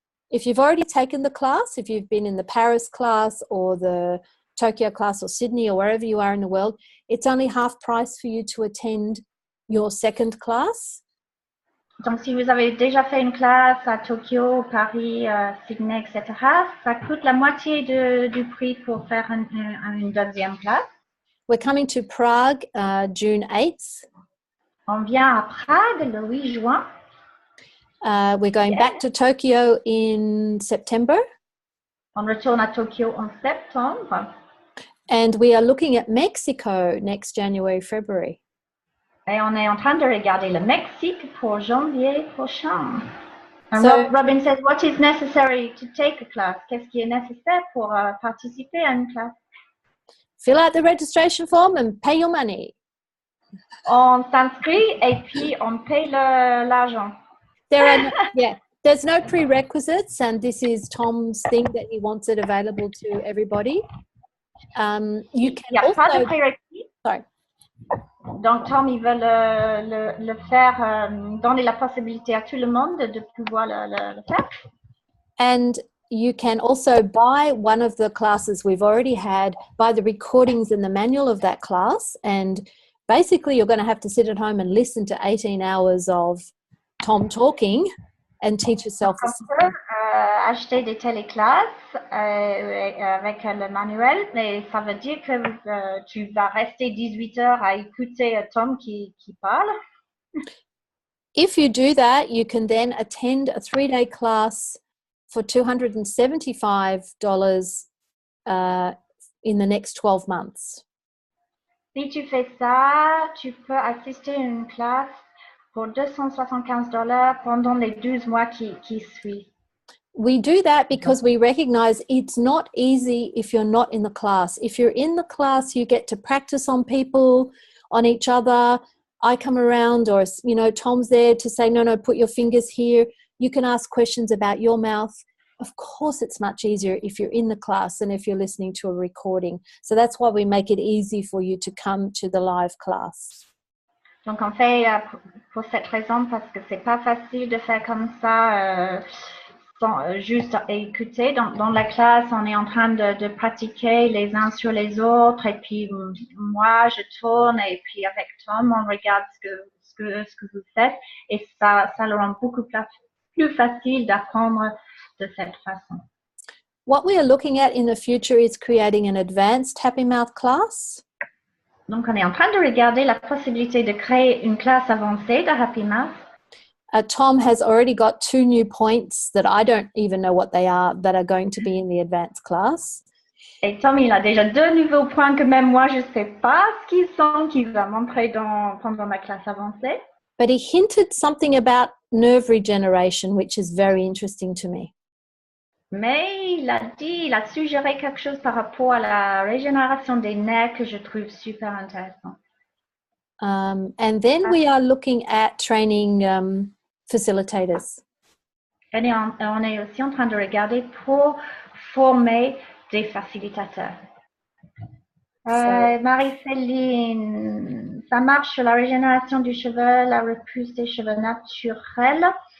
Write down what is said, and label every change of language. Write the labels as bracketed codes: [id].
[en] If you've already taken the class, if you've been in the Paris class or the Tokyo class or Sydney or wherever you are in the world, it's only half price for you to attend your second class. [fr] Donc, si vous avez déjà fait une classe à Tokyo, Paris, Sydney, etc., ça coûte la moitié du prix pour faire une deuxième classe. [en] We're coming to Prague June 8th. [fr] On vient à Prague le 8 juin. [en] We're going back to Tokyo in September. [fr] On retourne à Tokyo en septembre. [en] And we are looking at Mexico next January, February. [fr] Et on est en train de regarder le Mexique pour janvier prochain. [en] And So, Robin says, what is necessary to take a class? [fr] Qu'est-ce qui est nécessaire pour participer à une classe? [en] fill out the registration form and pay your money. [fr] On s'inscrit et puis on paye l'argent. [en] There's no prerequisites, and this is Tom's thing that he wants it available to everybody. You can [fr] Il n'y a [en] also, [fr] pas de prérequis. [en] sorry. [fr] Donc, Tom, il veut le faire, donner la possibilité à tout le monde de pouvoir le faire. [en] And you can also buy one of the classes we've already had, buy the recordings and the manual of that class, and basically you're going to have to sit at home and listen to 18 hours of Tom talking and teach yourself the system. [fr] Acheter des téléclasses avec le manuel, mais ça veut dire que tu vas rester 18 heures à écouter Tom qui parle. [en] If you do that, you can then attend a 3-day class for $275 in the next 12 months. [fr] Si tu fais ça, tu peux assister à une classe pour $275 pendant les 12 mois qui suivent. [en] We do that because we recognize it's not easy if you're not in the class. If you're in the class, you get to practice on people, on each other. I come around, or, you know, Tom's there to say, no, put your fingers here. You can ask questions about your mouth. Of course, it's much easier if you're in the class than if you're listening to a recording. So that's why we make it easy for you to come to the live class. [fr] Donc, on fait pour cette raison, parce que c'est pas facile de faire comme ça, sans juste écouter. Dans la classe, on est en train de pratiquer les uns sur les autres, et puis moi, je tourne, et puis avec Tom, on regarde ce que vous faites, et ça le rend beaucoup plus facile d'apprendre de cette façon. [en] What we are looking at in the future is creating an advanced Happy Mouth class. [fr] Donc, on est en train de regarder la possibilité de créer une classe avancée de Happy Mouth. [en] Tom has already got 2 new points that I don't even know what they are that are going to be in the advanced class. [fr] Et Tom, il a déjà 2 nouveaux points que même moi, je ne sais pas ce qu'ils sont, qu'il va montrer pendant la classe avancée. [en] But he hinted something about nerve regeneration, which is very interesting to me. [fr] Mais il a suggéré quelque chose par rapport à la régénération des nerfs que je trouve super intéressant. [en] And then we are looking at training facilitators. [fr] Et on est aussi en train de regarder pour former des facilitateurs. Marie-Céline, ça marche sur la régénération du cheveu, la repousse des cheveux naturels.